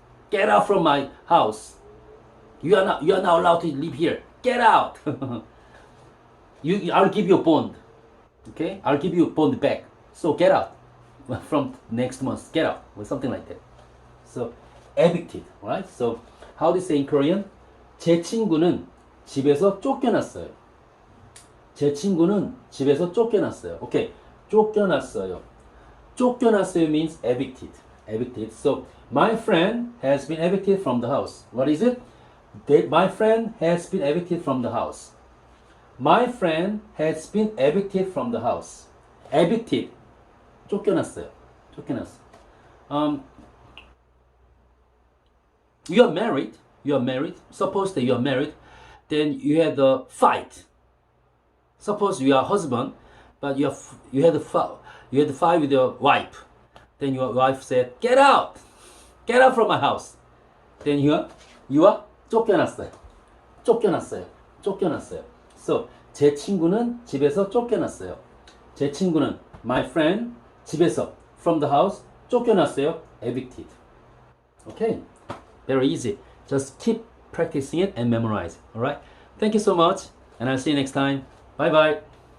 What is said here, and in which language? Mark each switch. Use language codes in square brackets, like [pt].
[en] Get out from my house. You are not allowed to live here. Get out. I'll give you a bond. Okay? I'll give you a bond back. So get out. From next month, get out. Or something like that. So evicted. Alright? So how do you say in Korean? [ko] 제 친구는 집에서 쫓겨났어요. 제 친구는 집에서 쫓겨났어요. Okay. 쫓겨났어요. [en] 쫓겨났어요 means evicted. Evicted. So my friend has been evicted from the house. What is it? My friend has been evicted from the house. My friend has been evicted from the house. [ko] Evicted. 쫓겨났어요. 쫓겨났어. [en] You are married. You are married. Suppose that you are married. Then you had a fight. Suppose you are husband, but you had a fight with your wife. Then your wife said, "Get out, get out from my house." Then you are 쫓겨났어요. [ko] 쫓겨났어요. 쫓겨났어요. So 제 친구는 집에서 쫓겨났어요. 제 친구는 [en] my friend 집에서 from the house 쫓겨났어요. Evicted. Okay, very easy. Just keep practicing it and memorize it. All right. Thank you so much, and I'll see you next time. Bye bye.